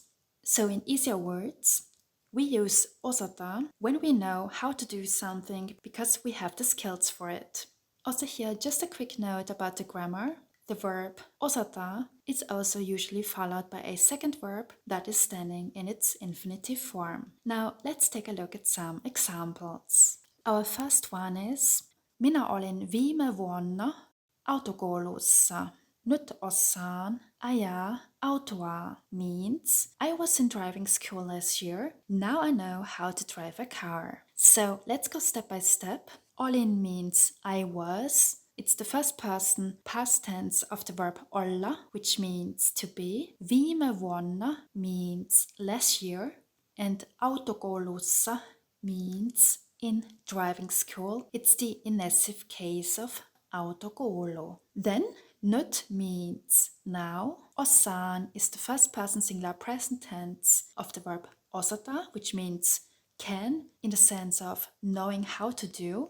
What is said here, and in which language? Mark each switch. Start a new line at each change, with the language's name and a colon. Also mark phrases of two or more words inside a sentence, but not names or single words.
English: So in easier words, we use osata when we know how to do something because we have the skills for it. Also here, just a quick note about the grammar. The verb osata is also usually followed by a second verb that is standing in its infinitive form. Now let's take a look at some examples. Our first one is
Finnish: Minä olin viime vuonna autokoulussa. Nyt osaan ajaa autoa
English: means I was in driving school last year. Now I know how to drive a car. So let's go step by step. Olin means I was. It's the first person past tense of the verb olla, which means to be.
Finnish: Viime vuonna
English: means last year. And autokoulussa means in driving school. It's the inessive case of autokoulu. Then nyt means now. Osaan is the first person singular present tense of the verb osata, which means can in the sense of knowing how to do.